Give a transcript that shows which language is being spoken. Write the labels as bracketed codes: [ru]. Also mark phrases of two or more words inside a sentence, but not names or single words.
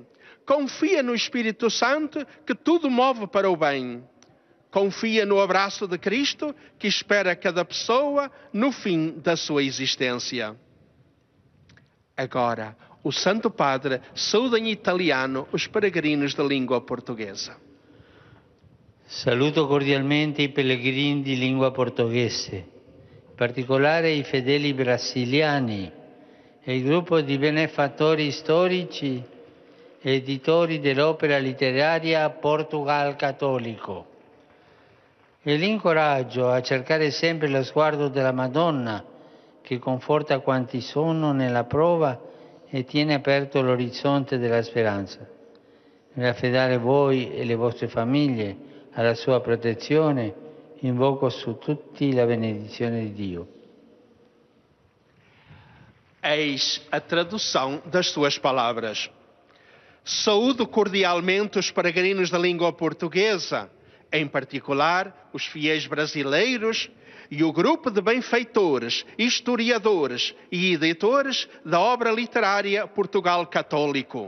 [pt] Confia no Espírito Santo que tudo move para o bem. Confia no abraço de Cristo que espera cada pessoa no fim da sua existência. Agora, o Santo Padre saúda em italiano os peregrinos da língua portuguesa. [it] Saluto cordialmente i pellegrini di lingua portoghese, in particolare i fedeli brasiliani e il gruppo di benefattori storici e editori dell'opera letteraria Portugal Cattolico. E l'incoraggio a cercare sempre lo sguardo della Madonna che conforta quanti sono nella prova e tiene aperto l'orizzonte della speranza. Nell'affidare voi e le vostre famiglie alla sua protezione, invoco su tutti la benedizione di Dio. [pt] Eis a tradução das suas palavras. Saúdo cordialmente os peregrinos da língua portuguesa, em particular os fiéis brasileiros e o grupo de benfeitores, historiadores e editores da obra literária Portugal Católico.